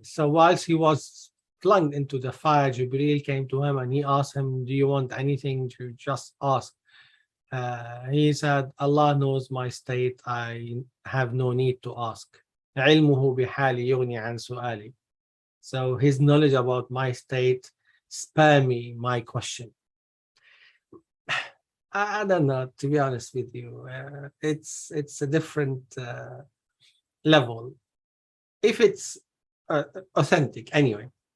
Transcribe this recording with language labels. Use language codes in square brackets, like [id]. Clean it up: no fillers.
[en] So whilst he was flung into the fire, Jibreel came to him and he asked him, do you want anything? To just ask. He said, Allah knows my state, I have no need to ask. [ar] علمه بحالي يغني عن سؤالي. [en] So his knowledge about my state spare me my question. I don't know, to be honest with you. It's a different level, if it's authentic anyway.